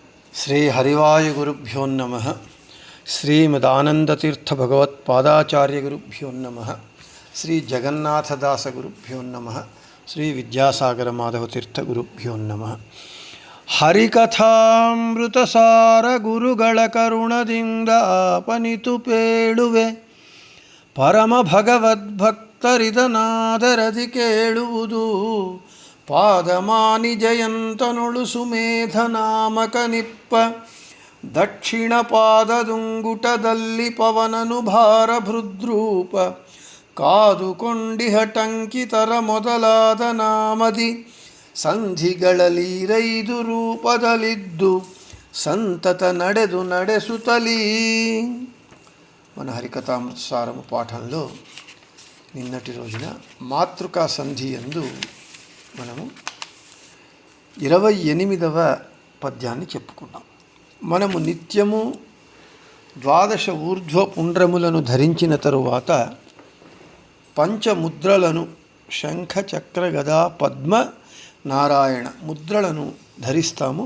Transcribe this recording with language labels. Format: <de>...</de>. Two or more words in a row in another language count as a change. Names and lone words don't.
<sa>శ్రీ హరివాయుగురుభ్యో నమః. శ్రీమదానందతీర్థభగవత్పాదాచార్యగురుభ్యో నమః. శ్రీ జగన్నాథదాసగురుభ్యో నమః. శ్రీ విద్యాసాగరమాధవతీర్థగురుభ్యో నమః.</sa> <kn>ಹರಿಕಥಾಮೃತಸಾರ ಗುರುಗಳ ಕರುಣದಿಂದ ಆಪನಿತು ಪೇಳುವೆ ಪರಮ ಭಗವದ್ಭಕ್ತರಿದನಾದರದಿ ಕೇಳುವುದು ಪಾದಮಾನಿ ಜಯಂತನೊಳು ಸುಮೇಧ ನಾಮಕ ನಿಪ್ಪ ದಕ್ಷಿಣ ಪಾದದುಂಗುಟದಲ್ಲಿ ಪವನನು ಭಾರ ಭೃದ್ರೂಪ ಕಾದುಕೊಂಡಿಹ ಟಂಕಿತರ ಮೊದಲಾದ ನಾಮದಿ ಸಂಧಿಗಳಲೀರೈದು ರೂಪದಲ್ಲಿದ್ದು ಸಂತತ ನಡೆಸುತ್ತಲೀ.</kn> <te>మన హరికథామృతసారము పాఠంలో నిన్నటి రోజున మాతృకా సంధి యందు మనము 28వ పద్యాన్ని చెప్పుకున్నాం. మనము నిత్యము 12 ఊర్ధ్వ పుండ్రములను ధరించిన తరువాత పంచముద్రలను శంఖ చక్ర గదా పద్మ నారాయణ ముద్రలను ధరిస్తాము.</te>